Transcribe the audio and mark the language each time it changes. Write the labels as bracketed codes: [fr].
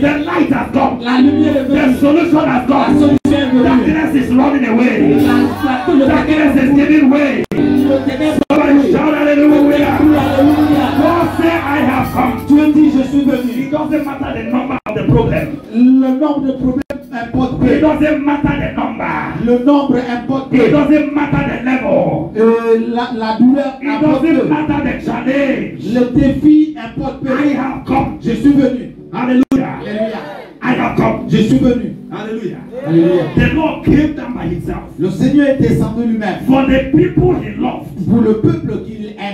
[en] The light has come. [fr] La lumière est [en] The [fr] venue. [en] solution has [fr] La [en] come. [fr] solution est venue. [en] Darkness is running away. [fr] Le [en] Darkness is giving way. [fr] ténèbre. [en] Somebody shout hallelujah. [fr] Alléluia. [en] God said, I have come. [fr] Dieu dit, je suis venu. [en] It doesn't matter the number of the problem. [fr] Le nombre de problèmes importe [en] It [fr] peu. [en] doesn't matter the number. [fr] Le nombre importe [en] It [fr] peu. [en] doesn't matter the level. [fr] La douleur [en] It [fr] importe [en] doesn't [fr] peu. [en] matter the challenge. [fr] Le défi importe peu. [en] I have come. [fr] Je suis venu. [en] Hallelujah. [fr] Alléluia. [en] I have come. [fr] Je suis venu. [en] Hallelujah. [fr] Alléluia. [en] The Lord came down by himself [fr] Le Seigneur est descendu lui-même [en] for the people he loved. [fr] pour le peuple qu'il aime.